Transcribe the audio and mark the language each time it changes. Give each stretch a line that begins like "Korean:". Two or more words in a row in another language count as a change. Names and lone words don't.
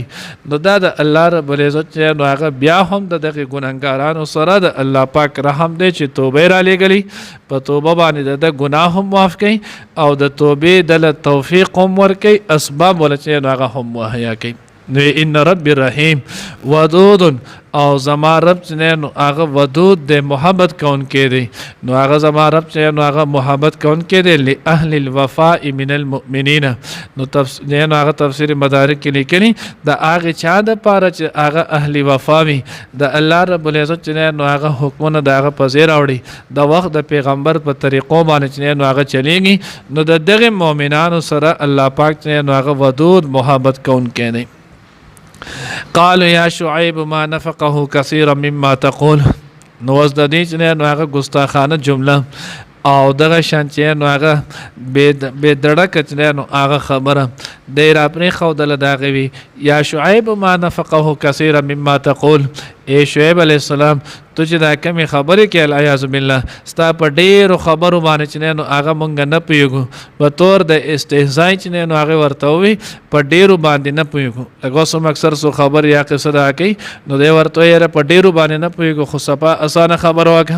Pashto: نو دا د
Arabic: الله رب العزت
Pashto: چې نو هغه بیا هم د دغې ګناهګارانو سره د الله پاک رحم دی چې توبه یې رالیږلي، په توبه باندې د ګناه هم معاف کوي او د توبې دله توفیق هم ورکوي، اسباب ولا چې نو هغه هم مهیا کوي. نو
Arabic: ان رب رحیم ودود،
Pashto: او زما رب چې نو هغه ودود دی، محبت کوونکی دی. نو هغه زما رب چې نو هغه محبت کوونکی دی
Arabic: لاهل الوفاء من المؤمنین.
Pashto: نو هغه تفسیر مدارک کې لیکلي د هغې چا دپاره چې هغه اهل وفا وي، د
Arabic: الله رب العزت
Pashto: چې نو هغه حکمونه د هغه په ځای راوړي، د وخت د پیغمبر په طریقو باندې چې نو هغه چلیږي، نو د دغې مؤمنانو سره الله پاک چې نو هغه ودود محبت کوونکی دی.
Arabic: قالوا یا شعیب ما نفقه کثیرا مما تقول.
Pashto: نو اوس د دې چې نو هغه ګستاخانه جمله او دغه شان چې نو هغه بې دړکه چې نو هغه خبره دی را پرې ښودله د هغې وي
Arabic: یا شعیب ما نفقه کثیرا مما تقول.
Pashto: ای شعیب
Arabic: علیه السلام
Pashto: تو چې دا کمې خبرې کې
Arabic: العیاذ بالله
Pashto: ستا په ډېرو خبرو باندې چې نو هغه مونږ نه پوهېږو په طور د استهزا چې نو هغې ورته ووي په ډېرو باندې نه پوهېږو. لکه اوس هم اکثر څو خبرې یا قصه دا کوي نو دی ورته وایي یاره په ډېرو باندې نه پوهېږو خو صفا اسانه خبره وکړه.